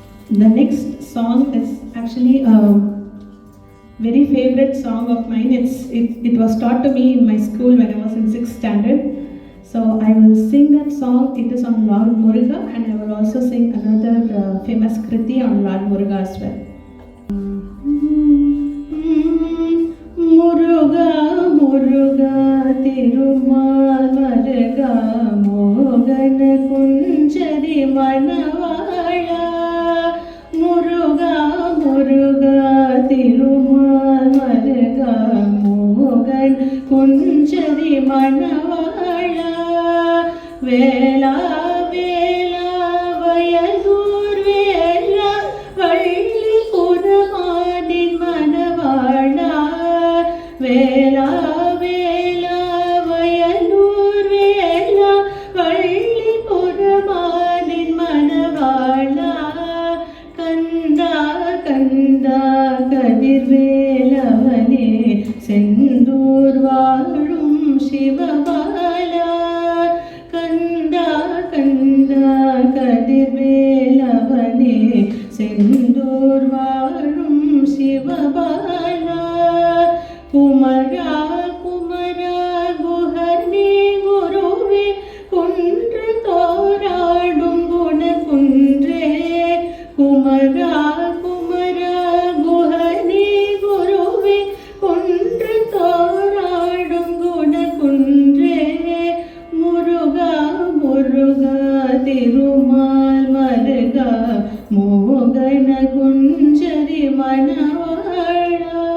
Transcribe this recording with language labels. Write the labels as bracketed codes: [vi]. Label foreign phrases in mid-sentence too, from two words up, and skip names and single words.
[en] The next song is actually a very favorite song of mine. It was taught to me in my school when I was in 6th standard. So I will sing that song. It is on Lord Muruga, and I will also sing another famous Kriti on Lord Muruga as well. [ta] முருகா, முருகா, திருமால் மருகா, மோகன குஞ்சரி மணவாளா. முருகா, முருகா, திருமால் மருகா, மோகன குஞ்சரி மணவாளா. வேலா, வேலா, வயதூர் வேலா, வள்ளி புதமடின் மணவாளா. வேலா, வேலா, வயதூர் வேலா, வள்ளி புதமடின் மணவாளா. கந்தா, கந்தா, கதிர் வேலவனே, செந்தூர் வரும் சிவபாலா. கந்தா, கந்தா, கதிர் வேலவனே, செந்தூர் வரும் சிவபாலா. குமரா, குமரா, குகனே, குருவே, குன்றத் தோறாடும் குணக் குன்றே. குமரா, குமரா, குகனே, குருவே, குன்றத் தோறாடும் குணக் குன்றே. முருகா, முருகா, திருமால் மருகா, மோகன குஞ்சரி மணவாடா.